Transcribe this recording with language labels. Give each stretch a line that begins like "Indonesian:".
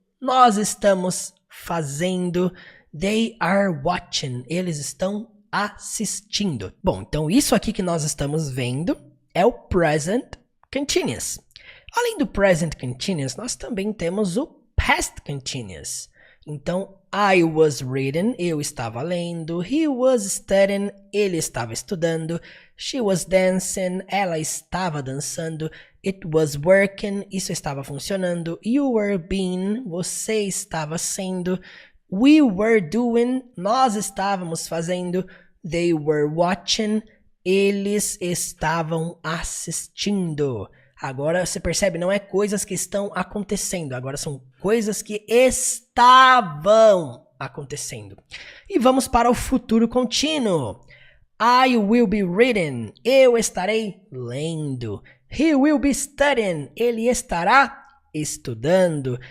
Portuguese: Nós estamos fazendo.
English: They are watching.
Portuguese: Eles estão assistindo. Bom, então isso aqui que nós estamos vendo é o present continuous. Além do present continuous, nós também temos o past continuous. Então,
English: I was reading,
Portuguese: eu estava lendo.
English: He was studying,
Portuguese: ele estava estudando.
English: She was dancing,
Portuguese: ela estava dançando.
English: It was working,
Portuguese: isso estava funcionando.
English: You were being,
Portuguese: você estava sendo.
English: We were doing,
Portuguese: nós estávamos fazendo.
English: They were watching,
Portuguese: eles estavam assistindo. Agora você percebe, não é coisas que estão acontecendo, agora são coisas que estavam acontecendo. E vamos para o futuro contínuo.
English: I will be reading,
Portuguese: eu estarei lendo.
English: He will be studying,
Portuguese: ele estará estudando.